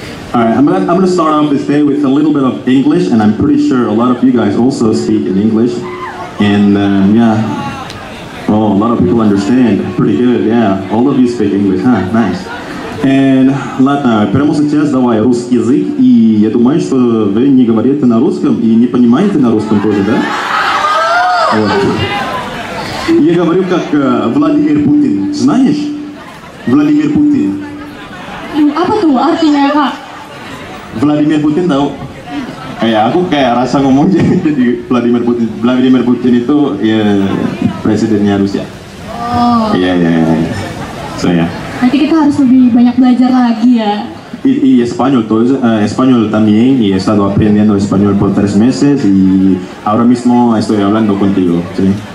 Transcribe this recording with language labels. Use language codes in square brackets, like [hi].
[en] Alright, I'm gonna start off this day with a little bit of English, and I'm pretty sure a lot of you guys also speak in English. And yeah, oh, a lot of people understand. Pretty good, yeah. All of you speak English, huh? Nice. [ru] And ладно, прямо сейчас давай русский язык, и я думаю, что вы не говорите на русском и не понимаете на русском тоже, да? Вот. Я говорю как Владимир Путин. Знаешь? Владимир Путин. [id] Apa tuh artinya Kak? Vladimir Putin tahu? Aku kayak rasa ngomong jadi Vladimir Putin. Vladimir Putin itu ya presidennya Rusia. Oh. Iya. So ya. Nanti kita harus lebih banyak belajar lagi ya. [es] Y español, español también, y he estado aprendiendo español por 3 meses y ahora mismo estoy hablando contigo, ¿sí?